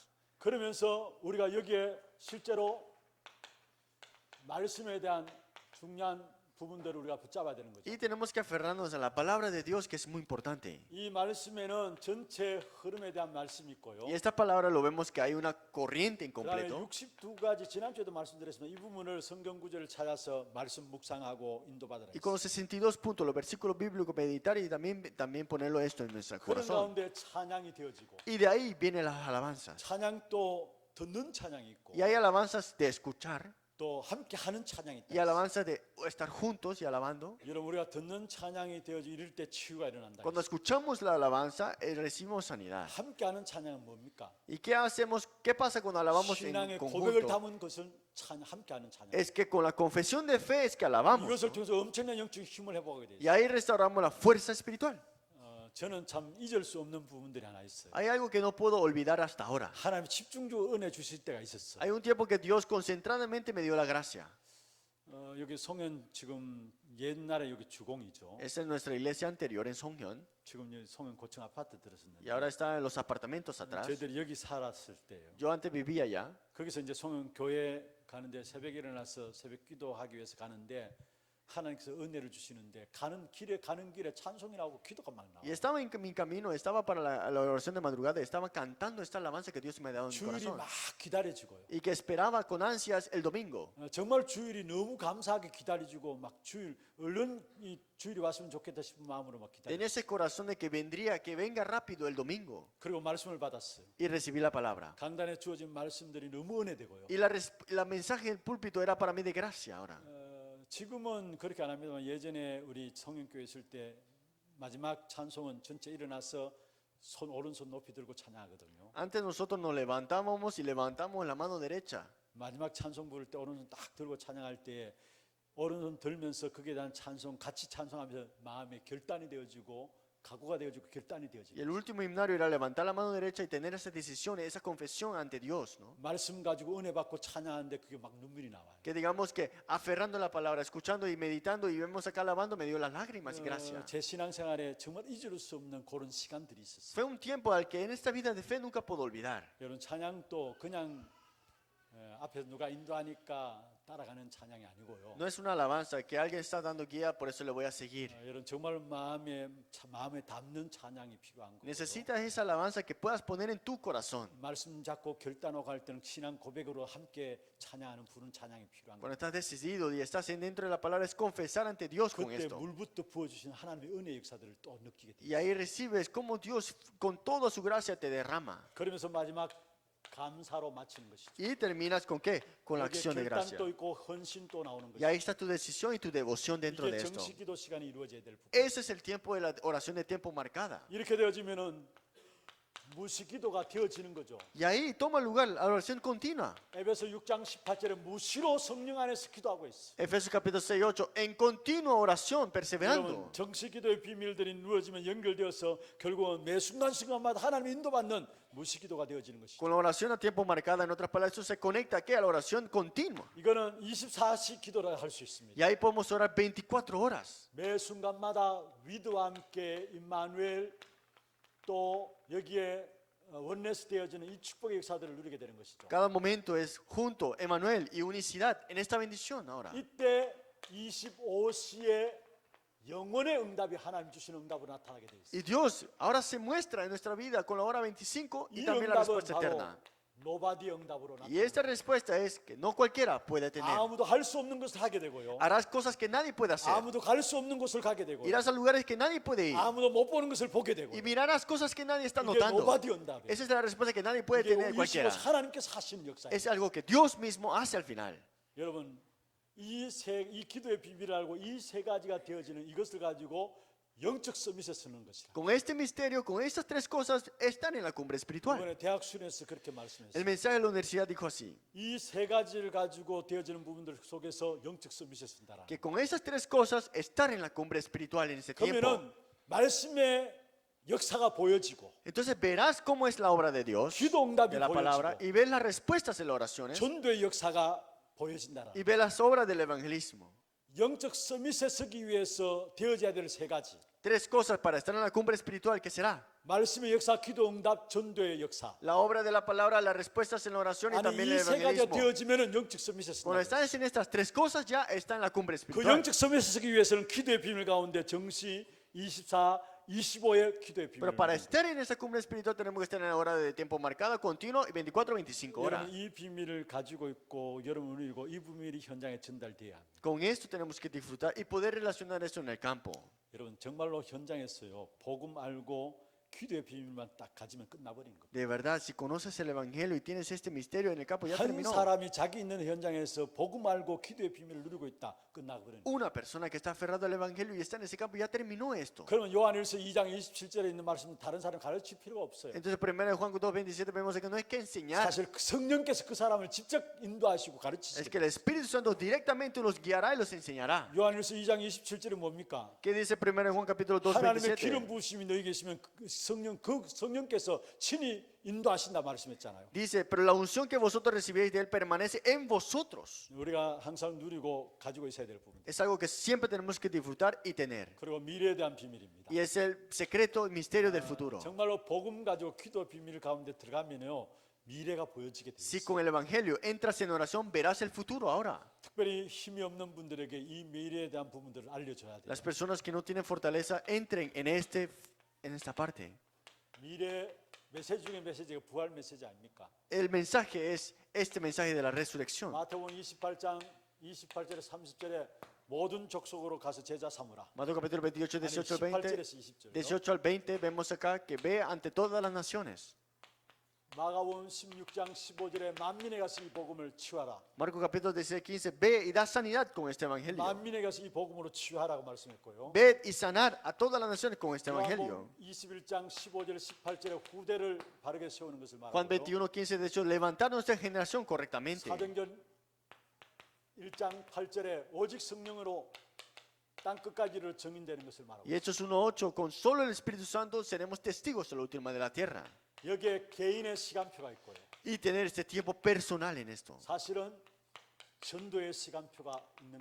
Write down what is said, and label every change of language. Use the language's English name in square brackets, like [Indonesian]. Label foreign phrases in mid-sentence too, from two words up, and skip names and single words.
[Korean] 그러면서 우리가 여기에 실제로 말씀에 대한 중요한 부분들을 우리가 붙잡아야 되는 거죠. [Spanish] Y tenemos que aferrarnos a la palabra de Dios, que es muy importante. [Korean] 이 말씀에는 전체 흐름에 대한 말씀이 있고요. [Spanish] Y esta palabra lo vemos que hay una corriente en [Korean] 그다음에 [Spanish] completo. [Korean] 62가지 지난주에도 말씀드렸지만 이 부분을 성경 구절을 찾아서 말씀 묵상하고 인도받으라 [Spanish] Y con los 62 puntos, los versículos bíblicos, meditar y también ponerlo esto en nuestro [Korean] 그런 [Spanish] corazón. [Korean] 가운데 찬양이 되어지고 [Spanish] Y de ahí vienen las alabanzas. [Korean] 찬양도 듣는 찬양이 있고 [Spanish] Y hay alabanzas de escuchar [Korean] 또 함께 하는 찬양이 있다. [Spanish] y alabanza de estar juntos y alabando. [Korean] 여러분 우리가 듣는 찬양이 되어지 이럴 때 치유가 일어난다. [Spanish] Cuando escuchamos la alabanza, recibimos sanidad. [Korean] 함께 하는 찬양은 뭡니까? [Spanish] ¿Y qué hacemos? ¿Qué pasa cuando alabamos en [Korean] 신앙의 고백을 [Spanish] conjunto? [Korean] 담은 것은 함께 하는 찬양. [Spanish] Es que con la confesión de fe es que alabamos, [Korean] 이것을 [Spanish] ¿no? [Korean] 통해서 엄청난 영적 힘을 회복하게 돼 [Spanish] Y [Korean] 있어요. [Spanish] ahí restauramos la fuerza espiritual. [Korean] 저는 참 잊을 수 없는 부분들이 하나 있어요. [Spanish] Hay algo que no puedo olvidar hasta ahora. [Korean] 하나님이 집중적으로 은혜 주실 때가 있었어요. [Spanish] Hay un tiempo que Dios concentradamente me dio la gracia. [Korean] 여기 송현 지금 옛날에 여기 주공이죠. [Spanish] Esa es nuestra iglesia anterior en Songhyun. [Korean] 지금 여기 송현 고층 아파트 [Spanish] Y [Korean] 들었었는데 [Spanish] ahora está en los apartamentos atrás. [Korean] 저희들이 여기 살았을 때예요. [Spanish] Yo antes vivía allá. [Korean] 거기서 이제 송현 교회 가는데 새벽에 일어나서 새벽 기도하기 위해서 가는데 하나님께서 은혜를 주시는데 가는 길에 찬송이 나오고 기도가 막 나와요. [Spanish] Y estaba en mi camino, estaba para la oración de madrugada, estaba cantando esta alabanza que Dios me ha dado en mi [Korean] 주일이 [Spanish] corazón. [Korean] 막 기다려지고요. [Spanish] Y que esperaba con ansias el domingo. [Korean] 정말 주일이 너무 감사하게 기다려지고 막 주일 얼른 이 주일이 왔으면 좋겠다 싶은 마음으로 막 기다려. [Spanish] Tenía ese corazón de que vendría, que venga rápido el domingo. [Korean] 그리고 말씀을 받았어요. [Spanish] Y recibí la palabra. [Korean] 강단에 주어진 말씀들이 너무 은혜되고요. [Spanish] Y la mensaje del púlpito era para mí de gracia ahora. [Korean] 지금은 그렇게 안 합니다만 예전에 우리 성령교회 있을 때 마지막 찬송은 전체 일어나서 오른손 높이 들고 찬양하거든요. [Spanish] Antes nosotros nos levantábamos y levantamos la mano derecha. [Korean] 마지막 찬송 부를 때 오른손 딱 들고 찬양할 때 오른손 들면서 그게 대한 찬송 같이 찬송하면서 마음에 결단이 되어지고 각오가 되어지고 결단이 [Spanish] Y [Korean] 되어지고 [Spanish] el último himnario era levantar la mano derecha y tener esa decisión, esa confesión ante Dios, ¿no? [Korean] 말씀 가지고 은혜 받고 찬양하는데 그게 막 눈물이 나와요. [Spanish] Que digamos que aferrando la palabra, escuchando y meditando y vemos acá alabando, me dio las lágrimas y gracia. [Korean] 제 신앙생활에 정말 잊을 수 없는 그런 시간들이 있었어요. [Spanish] Fue un tiempo al que en esta vida de fe nunca puedo olvidar. [Korean] 여러분 찬양도 그냥 앞에서 누가 인도하니까 따라가는 찬양이 아니고요. [Spanish] No es una alabanza que alguien está dando guía, por eso le voy a seguir. [Korean] 여러분 정말 마음에 담는 찬양이 필요한 거예요. [Spanish] Necesitas esa alabanza que puedas poner en tu corazón. [Korean] 말씀 잡고 결단하고 할 때는 신앙 고백으로 함께 찬양하는 부른 찬양이 필요한 [Spanish] Cuando [Korean] 거예요. [Spanish] estás decidido y estás dentro de la palabra, es confesar ante Dios con [Korean] 그때 [Spanish] esto. [Korean] 물부터 부어주신 하나님의 은혜 역사들을 또 느끼게 돼요. [Spanish] Y ahí recibes como Dios con toda su gracia te derrama. [Korean] 그러면서 마지막 감사로 마치는 것이죠. [Spanish] Y terminas con qué? Con la [Korean] 여기에 [Spanish] acción de gracia. [Korean] 결단도 있고 헌신도 나오는 [Spanish] Y [Korean] 것이죠. [Spanish] ahí está tu decisión y tu devoción dentro [Korean] 이게 [Spanish] de esto. [Korean] 정식기도 시간이 이루어져야 될 부분. [Spanish] Ese es el tiempo de la oración de tiempo marcada. [Korean] 이렇게 되어지면은 무시기도가 되어지는 거죠. [Spanish] Y ahí toma lugar la oración continua. [Korean] 에베소 6장 18절에 무시로 성령 안에서 기도하고 있어. [Spanish] Efesios capítulo 6, 8. En continua oración, perseverando. [Korean] 여러분 정식기도의 비밀들이 누워지면 연결되어서 결국은 매 순간순간마다 하나님의 인도받는 무시기도가 되어지는 것이죠. [Spanish] Con la oración a tiempo marcada, en otras palabras, eso se conecta ¿qué? A la oración continua. [Korean] 이거는 24시 기도라 할 수 있습니다. [Spanish] Y ahí podemos orar 24 horas. [Korean] 매 순간마다 위드와 함께 임마누엘 또 여기에 원내스 되어지는 이 축복의 역사들을 누리게 되는 것이죠. [Spanish] Cada momento es junto, Emmanuel y unicidad en esta bendición ahora. [Korean] 이때 25시에 영원의 응답이 하나님 주시는 응답으로 나타나게 되어 있어요. [Spanish] Y Dios ahora se muestra en nuestra vida con la hora 25 y [Korean] 이 [Spanish] también la [Korean] 응답은 [Spanish] respuesta [Korean] 바로 [Spanish] eterna. [Korean] 노바디 응답으로 [Spanish] Y [Korean] 나타나요. [Spanish] esta respuesta es que no cualquiera puede tener. [Korean] 아무도 할 수 없는 것을 하게 되고요. [Spanish] Harás cosas que nadie puede hacer. [Korean] 아무도 갈 수 없는 곳을 가게 되고 [Spanish] Irás a lugares que nadie puede ir. [Korean] 아무도 못 보는 것을 보게 되고 [Spanish] Y mirarás cosas que nadie está [Korean] 이게 [Spanish] notando. [Korean] 노바디 응답이에요. [Spanish] Esa es la respuesta que nadie puede [Korean] 이게 [Spanish] tener cualquiera. [Korean] 하나님께서 하시는 역사예요. [Spanish] Es algo que Dios mismo hace al final. [Korean] 여러분 이 기도의 비밀을 알고 이 세 가지가 되어지는 이것을 가지고 영적 서밋에 쓰는 것이다. [Spanish] Con este misterio, con estas tres cosas, están en la cumbre espiritual. [Korean] 이번에 대학 수련에서 그렇게 [Spanish] El [Korean] 말씀했어요. [Spanish] mensaje de la universidad dijo así, [Korean] 이 세 가지를 가지고 되어지는 부분들 속에서 영적 서밋에 쓴다라. [Spanish] que con esas tres cosas, estar en la cumbre espiritual en ese tiempo. [Korean] 그러면은 말씀의 역사가 보여지고 [Spanish] Entonces verás cómo es la obra de Dios, [Korean] 기도 응답이 [Spanish] de la palabra, [Korean] 보여지고 [Spanish] y ves las respuestas en las oraciones, 전도의 역사가 보여진다라. y ves las obras del evangelismo. [Korean] 영적 서밋에 서기 위해서 되어져야 될 세 가지. [Spanish] Tres cosas para estar en la cumbre espiritual, ¿qué será? [Korean] 말씀의 역사, 기도 응답, 전도의 역사. [Spanish] La obra de la palabra, las respuestas en la oración y [Korean] 아니 [Spanish] también [Korean] 이 [Spanish] el [Korean] 세 가지가 [Spanish] evangelismo. [Korean] 되어지면은 영적 서밋에 [Spanish] Cuando [Korean] 쓴다. [Spanish] estás en estas tres cosas, ya está en la cumbre [Korean] 그 [Spanish] espiritual. [Korean] 영적 서밋에 서기 위해서는 기도의 비밀 가운데 정시 24, 25의 기도의 비밀. [Spanish] Pero para estar en esa cumbre espiritual tenemos que estar en la hora de tiempo marcada, continuo, y 24, 25 horas. [Korean] 여러분 이 비밀을 가지고 있고 여러분 누리고 이 비밀이 현장에 전달돼야 합니다. [Spanish] Con esto tenemos que disfrutar y poder relacionar eso en el campo. [Korean] 여러분 정말로 현장에서요 복음 알고 기도의 비밀만 딱 가지면 끝나버린 겁니다. [Spanish] De verdad, si conoces el Evangelio y tienes este misterio en el campo, ya [Korean] 한 [Spanish] terminó. [Korean] 사람이 자기 있는 현장에서 복음 알고 기도의 비밀을 누리고 있다. 끝나버린 겁니다. [Spanish] Una persona que está aferrada al Evangelio y está en ese campo, ya terminó esto. [Korean] 그러면 요한일서 2장 27절에 있는 말씀은 다른 사람 가르칠 필요가 없어요. [Spanish] Entonces, 1 Juan 2:27 vemos que no hay que enseñar. [Korean] 사실 그 성령께서 그 사람을 직접 인도하시고 [Spanish] Es [Korean] 가르치시고. [Spanish] que el Espíritu Santo directamente los guiará y los enseñará. [Korean] 요한일서 2장 27절은 뭡니까? [Spanish] ¿Qué dice 1 Juan capítulo [Korean] 하나님의 기름 [Spanish] 2:27? [Korean] 부으심이 너희 계시면 그 성령께서 친히 인도하신다 말씀했잖아요. [Spanish] Dice, pero la unción que vosotros recibéis de Él permanece en vosotros. [Korean] 우리가 항상 누리고 가지고 있어야 될 부분. [Spanish] Es algo que siempre tenemos que disfrutar y tener. [Korean] 그리고 미래에 대한 비밀입니다. [Spanish] Y es el secreto, el misterio del futuro. [Korean] 정말로 복음 가지고 기도 비밀 가운데 들어가면요 미래가 보여지게 돼요. [Spanish] Si con el Evangelio entras en oración, verás el futuro ahora. [Korean] 특별히 힘이 없는 분들에게 이 미래에 대한 부분들을 알려줘야 돼요. [Spanish] Las personas que no tienen fortaleza entren en esta parte. [Korean] 미래 메시지 중에 메시지가 부활 메시지 아닙니까? [Spanish] El mensaje es este mensaje de la resurrección. [Korean] 마태복음 28장 28절에 30절에 모든 족속으로 가서 제자 삼으라. [Spanish] Mateo capítulo 28, 18 al 20. [Korean] 18절에서 20절. [Spanish] 18 al 20 vemos acá que ve ante todas las naciones. [Korean] 마가복음 16장 15절에 만민에 가서 이 복음을 치유하라. [Spanish] Marcos capítulo 16, 15, ve y da sanidad con este evangelio. [Korean] 만민에 가서 이 복음으로 치유하라고 말씀했고요. [Spanish] Ved y sanar a todas las naciones con este evangelio. [Korean] 요한복음 21장 15절 18절에 후대를 바르게 세우는 것을 [Spanish] Juan [Korean] 말하고요. [Spanish] 21, 15, de hecho, levantar nuestra generación correctamente. [Korean] 사도행전 1장 8절에 오직 성령으로 땅 끝까지를 증인되는 것을 말하고 [Spanish] Y Hechos 1:8, con solo el Espíritu Santo seremos testigos a la última de la tierra. [Korean] 여기에 개인의 시간표가 있고요. [Spanish] Y tener este tiempo personal en esto. [Korean] 사실은 전도의 시간표가 있는